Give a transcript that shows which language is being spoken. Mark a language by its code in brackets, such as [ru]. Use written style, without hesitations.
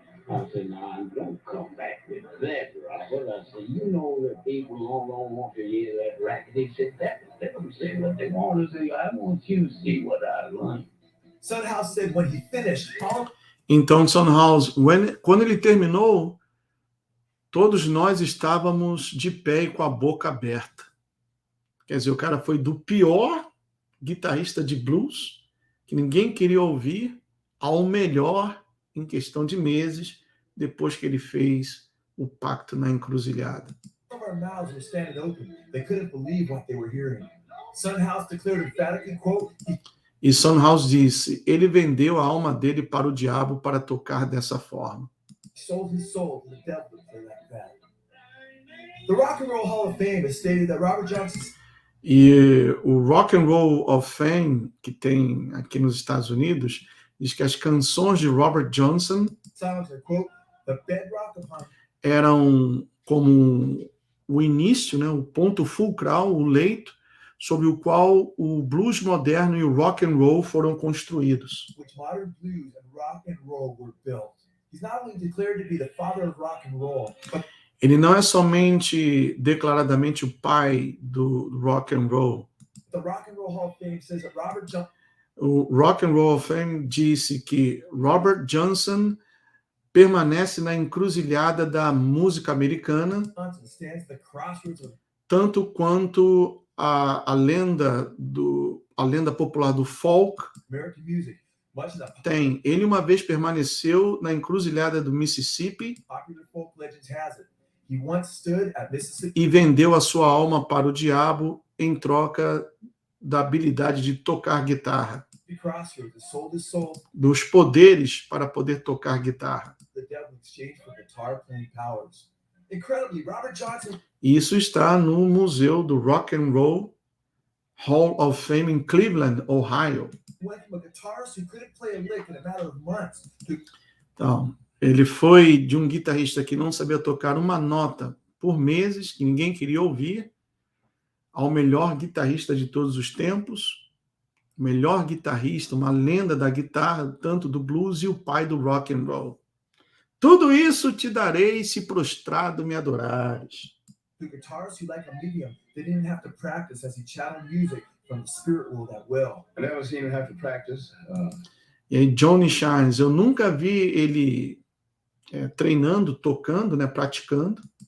[en] I said, no, I'm going to come back with that, Robert. I said, you know that people don't want to hear that racket. He said, let them say what they want to say. I want you to see what I learned. Sunhouse said when he finished, [pt] então, Sunhouse, quando ele terminou, todos nós estávamos de pé e com a boca aberta. Quer dizer, o cara foi do pior guitarrista de blues, que ninguém queria ouvir, ao melhor em questão de meses, depois que ele fez o pacto na encruzilhada. [en] our mouths were standing open. They couldn't believe what they were hearing. Sunhouse declared emphatically, quote, [pt] E Sunhouse disse, ele vendeu a alma dele para o diabo para tocar dessa forma. [en] sold his soul to the devil for that fact. The Rock and Roll Hall of Fame has stated that Robert Johnson. [pt] E o Rock and Roll of Fame, que tem aqui nos Estados Unidos, diz que as canções de Robert Johnson [en] songs are, quote, the bedrock upon [pt] eram como o início, né, o ponto fulcral, o leito sobre o qual o blues moderno e o rock and roll foram construídos. [en] which modern blues and rock and roll were built. He's not only declared to be the father of rock and roll, but [pt] Ele não é somente declaradamente o pai do rock and roll. [en] the Rock and Roll Hall of Fame says that Robert Johnson [pt] O Rock and Roll of Fame disse que Robert Johnson permanece na encruzilhada da música americana, [en] stands at the crossroads of [pt] tanto quanto a lenda popular do folk [en] American music. Much of the [pt] tem. Ele uma vez permaneceu na encruzilhada do Mississippi [en] popular folk legends has it. He once stood at Mississippi [pt] e vendeu a sua alma para o diabo em troca da habilidade de tocar guitarra, [en] crossroads and sold his soul to [pt] dos poderes para poder tocar guitarra. [en] the devil in exchange for guitar playing powers. Incredibly, Robert Johnson [pt] E isso está no Museu do Rock and Roll Hall of Fame em Cleveland, Ohio. [en] went from a guitarist who couldn't play a lick in a matter of months to [pt] Então, ele foi de um guitarrista que não sabia tocar uma nota por meses, que ninguém queria ouvir, ao melhor guitarrista de todos os tempos, o melhor guitarrista, uma lenda da guitarra, tanto do blues, e o pai do rock and roll. Tudo isso te darei se prostrado me adorares. [en] The guitarist who, like a medium, they didn't have to practice as he channeled music from the spirit world at will. I never seen him have to practice. [pt] E aí, Johnny Shines, eu nunca vi ele treinando, tocando, né, praticando.